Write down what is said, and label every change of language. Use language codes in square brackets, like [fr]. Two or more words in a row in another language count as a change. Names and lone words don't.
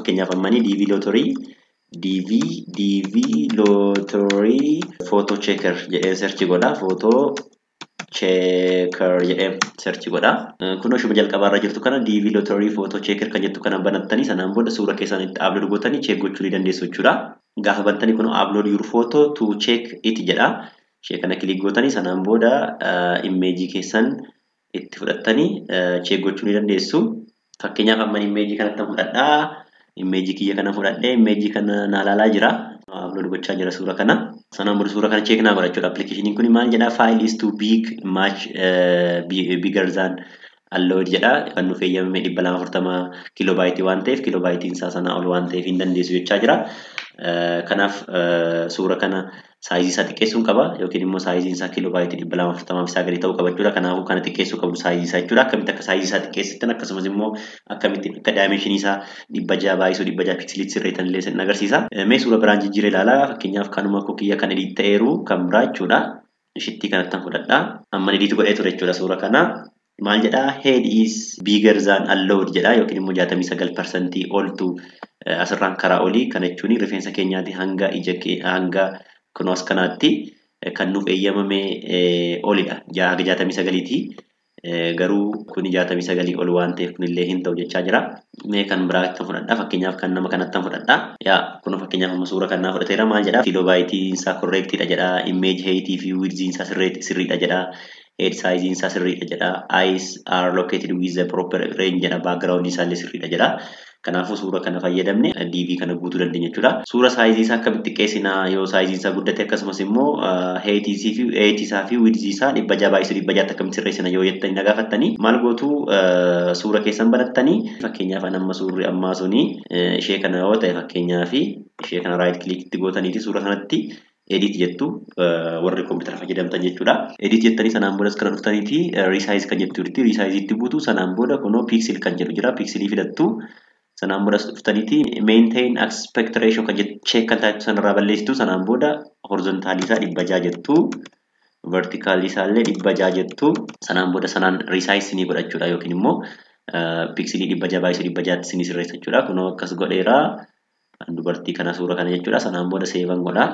[om] Fakkeenyaaf ammanii DV Lottery Photo Checker jedhee search godha. Photo Checker jedhee search godha. Kun oshuma jalqabaarra jirtu kana DV Lottery Photo Checker kan jettu kana banattanii sanaan booda suura keessan itti upload gootanii check gochuu ni dandeessu jechuudha. Gaafa bantanii kun [en] upload your photo to check it jedha. [om] Ishee kana kilik gootanii sanaan booda immeejii keessan itti fudhattanii check gochuu ni dandeessu. Fakkeenyaaf amma immeejii kanatti fudhadhaa. Immeejii kiyya kana fudhadhee immeejii kana naa ilaalaa jira. Upload gochaa jira suura kana. Sanaan booda suura kana check naa godha jechuudha. Appilikeeshiniin kun maal jedha? [en] File is too big, much bigger than allowed jedha. [om] Kan nuuf eeyyamame 240 kilobaayitii waan ta'eef kilobaayitiin isaa sanaa ol waan ta'eef hin dandeessu jechaa jira. Kanaaf suura kana saayizii isaa xiqqeessuun qaba yookiin immoo saayiziin isaa kilobaayitii 240 isaa gadi ta'uu qaba jechuudha. Kanaafuu kana xiqqeessuu qabdu saayizii isaa jechuudha. Akkamitti akka saayizii isaa xiqqeessitan akkasumas immoo akkamitti akka daayimeenshinii isaa 600 baay'isuu 600 piksiliitti sirreessan illee sin agarsiisa. Mee suura biraan jijjiiree ilaalaa. Fakkeenyaaf kanuma kukiyya kan edit ta'eeru kan biraa jechuudha. Ishittii kanatti fudhadhaa. Amma edit godhee ture jechuudha suura kana. Maal jedha? [en] Head is bigger than allowed [om] jedha yookiin immoo 69% oltu asirraan karaa olii kana jechuun rifeensa keenyaati hanga hanga kunoo as kanaatti kan nuuf eeyyamame olidha. 69ti. Garuu kun 69 ol waan ta'eef kunillee hin ta'u jechaa jira. Mee kan biraatti fudhadhaa. Fakkeenyaaf kan nama kanatti fudhadhaa. Kun fakkeenyaaf amma suura kanaa fudhateera. Maal jedha? Kilobaayitiin isaa correctidha jedha. [en] Image height [om] fi width isaa sirriidha jedha. [en] Head size [om] isaa sirriidha jedha. [en] Eyes are located with the proper range jedha. [om] Background isaa illee sirriidha jedha. Kanaafuu suura kana fayyadamne DV kana guutuu dandeenya jechuudha. Suura saayizii isaa akkamitti xiqqeessinaa yoo saayizii isaa guddate akkasumas immoo height isaa fi width isaa 600 baay'isuu 600 akkamitti sirreessina yoo jettanii na gaafattanii maal gootu suura keessan banattanii fakkeenyaaf amma suurri ammaa suni ishee kana yoo ta'e fakkeenyaaf ishee kana [en] right click [om] itti gootaniiti suura kanatti edit jettu warri kompiitara fayyadamtan jechuudha. Edit jettanii sanaan booda kana dhuftaniiti resize kan jettu jirti. Resize itti buutu sanaan booda kunoo pixel kan jedhu jira. Pixelii fidattu. Sanaan booda dhuftaniiti [en] maintain aspect ratio [om] kan jettu check kan taatu sanarraa balleessitu. Sanaan booda horizontaal isaa 600 jettu. Vertical isaa illee 600 jettu. Sanaan booda sanaan resize ni godhachuudha yookiin immoo pixelii 600 baay'isuu 600 ni sirreessa jechuudha. Kunoo akkas godheera. Dubartii kana suura kana jechuudha. Sanaan booda save godha.